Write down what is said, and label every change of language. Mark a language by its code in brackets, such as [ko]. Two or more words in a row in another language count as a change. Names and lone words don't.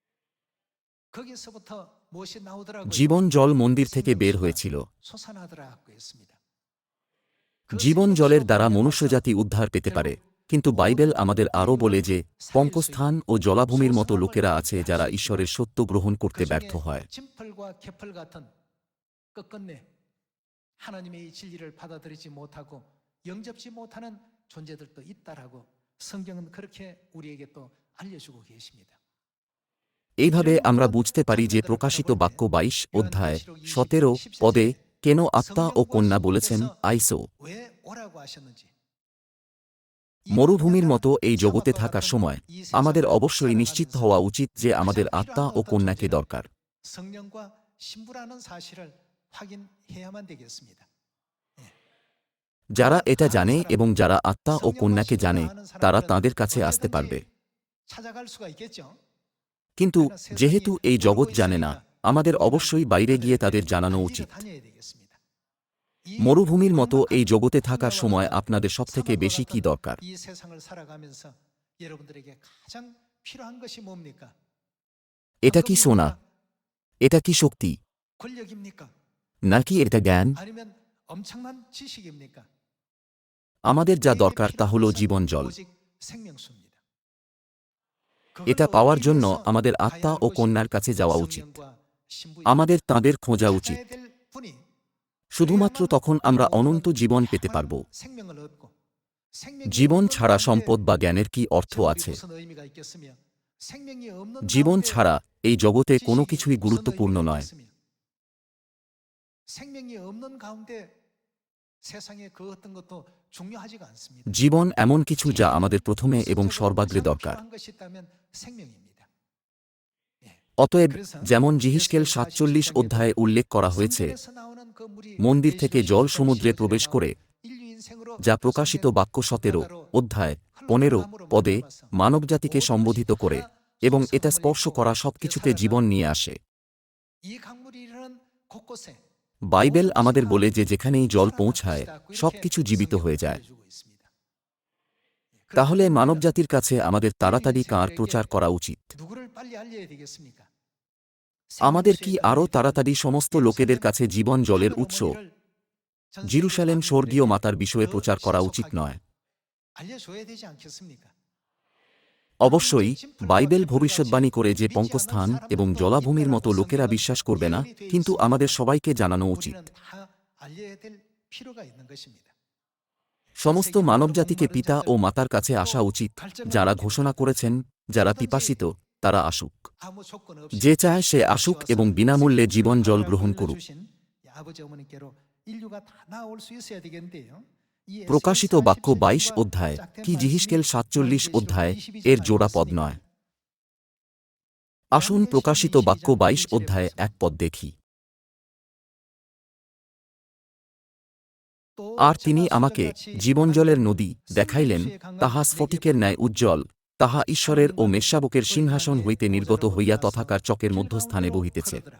[bn] জীবন জল মন্দির থেকে বের হয়েছিল। জীবন জলের দ্বারা মনুষ্যজাতি উদ্ধার পেতে পারে, কিন্তু বাইবেল আমাদের আরও বলে যে পঙ্কস্থান ও জলাভূমির মতো লোকেরা আছে যারা ঈশ্বরের সত্য গ্রহণ করতে ব্যর্থ হয়। [ko] 하나님의 이 진리를 받아들이지 못하고 영접지 못하는 존재들도 있다라고 성경은 그렇게 우리에게 또 알려주고 계십니다. [bn] এইভাবে আমরা বুঝতে পারি যে প্রকাশিত বাক্য ২২ অধ্যায় ১৭ পদে কেন আত্মা ও কন্যা বলেছেন আইসো। [ko] 왜 오라고 하셨는지. [bn] মরুভূমির মতো এই জগতে থাকার সময় আমাদের অবশ্যই নিশ্চিত হওয়া উচিত যে আমাদের আত্মা ও কন্যাকে দরকার। [ko] 성령과 신부라는 사실을 확인해야만 되겠습니다. [bn] যারা এটা জানে এবং যারা আত্মা ও কন্যাকে জানে তারা তাঁদের কাছে আসতে পারবে। [ko] 찾아갈 수가 있겠죠. [bn] কিন্তু যেহেতু এই জগৎ জানে না, আমাদের অবশ্যই বাইরে গিয়ে তাদের জানানো উচিত। [ko] 다녀야 되겠습니다. [bn] মরুভূমির মতো এই জগতে থাকার সময় আপনাদের সবথেকে বেশি কি দরকার? [ko] 이 세상을 살아가면서 여러분들에게 가장 필요한 것이 뭡니까? [bn] এটা কি সোনা? এটা কি শক্তি? [ko] 권력입니까? [bn] নাকি এটা জ্ঞান? [ko] 아니면 엄청난 지식입니까? [bn] আমাদের যা দরকার তা হল জীবন জল। [ko] 오직 생명수입니다. [bn] এটা পাওয়ার জন্য আমাদের আত্মা ও কন্যার কাছে যাওয়া উচিত। আমাদের তাঁদের খোঁজা উচিত। শুধুমাত্র তখন আমরা অনন্ত জীবন পেতে পারব। জীবন ছাড়া সম্পদ বা জ্ঞানের কি অর্থ আছে? জীবন ছাড়া এই জগতে কোনো কিছুই গুরুত্বপূর্ণ নয়। [ko] 생명이 없는 가운데 세상에 그 어떤 것도 중요하지가 않습니다. [bn] জীবন এমন কিছু যা আমাদের প্রথমে এবং সর্বাগ্রে দরকার। [ko] 필요한 것이 있다면 생명입니다. [bn] অতএব যেমন যিহিস্কেল ৪৭ অধ্যায়ে উল্লেখ করা হয়েছে, [ko] 성경에서 나오는 그 물이 [bn] মন্দির থেকে জল সমুদ্রে [ko] 시온에 [bn] প্রবেশ করে, [ko] 인류 인생으로 [bn] যা প্রকাশিত বাক্য ১৭ অধ্যায় ১৫ পদে মানবজাতিকে সম্বোধিত করে এবং এটা স্পর্শ করা সবকিছুতে জীবন নিয়ে আসে। [ko] 이 강물이 이르는 곳곳에 [bn] বাইবেল আমাদের বলে যে যেখানেই জল পৌঁছায় সবকিছু জীবিত হয়ে যায়। তাহলে মানবজাতির কাছে আমাদের তাড়াতাড়ি কার প্রচার করা উচিত? [ko] 누구를 빨리 알려야 되겠습니까? [bn] আমাদের কি আরও তাড়াতাড়ি সমস্ত লোকেদের কাছে জীবন জলের উৎস জিরুসালেম স্বর্গীয় মাতার বিষয়ে প্রচার করা উচিত নয়? [ko] 알려줘야 되지 않겠습니까? [bn] অবশ্যই বাইবেল ভবিষ্যদ্বাণী করে যে পঙ্কস্থান এবং জলাভূমির মতো লোকেরা বিশ্বাস করবে না, কিন্তু আমাদের সবাইকে জানানো উচিত। [ko] 우리는 다 알려야 될 필요가 있는 것입니다. [bn] সমস্ত মানবজাতিকে পিতা ও মাতার কাছে আসা উচিত। যারা ঘোষণা করেছেন, যারা পিপাসিত তারা আসুক। [ko] 아무 조건 없이 [bn] যে চায় সে আসুক এবং বিনামূল্যে জীবন জল গ্রহণ করুক। [ko] 주신 아버지 어머니께로 인류가 다 나올 수 있어야 되겠는데요. 이 [bn] প্রকাশিত বাক্য ২২ অধ্যায় কি যিহিস্কেল ৪৭ অধ্যায় এর জোড়া পদ নয়? আসুন প্রকাশিত বাক্য ২২ অধ্যায় ১ পদ দেখি। আর তিনি আমাকে জীবনজলের নদী দেখাইলেন, তাহা স্ফটিকের ন্যায় উজ্জ্বল, তাহা ঈশ্বরের ও মেষশাবকের সিংহাসন হইতে নির্গত হইয়া তথাকার চকের মধ্যস্থানে বহিতেছে।